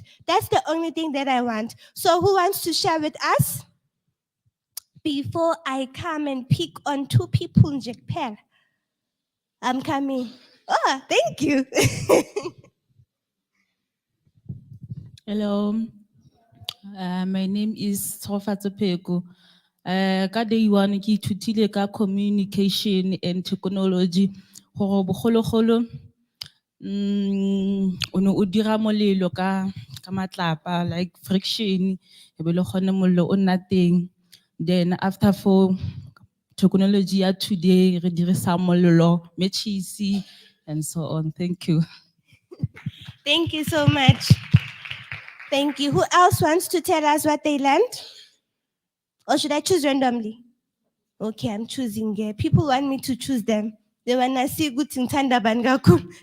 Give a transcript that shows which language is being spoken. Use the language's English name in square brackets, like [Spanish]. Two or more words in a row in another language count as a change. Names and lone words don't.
[English] That's the only thing that I want. So who wants to share with us? Before I come and pick on two people in Japan, I'm coming. Oh, thank you. Hello, my name is Tsofatso Peko. [Tswana] Ka [English] day one [Tswana] ke ithutile ka [English] communication and technology [Tswana] gore bogologolo o ne o dira molelo ka matlapa like friction e be le gone mollo o nna teng. [English] Then after for technology ya today [Tswana] re dirisa molelo [English] matches and so on. Thank you. Thank you so much. Thank you. Who else wants to tell us what they learned? Or should I choose randomly? Okay, I'm choosing. People want me to choose them. They want to see good in Tanda Bangaku.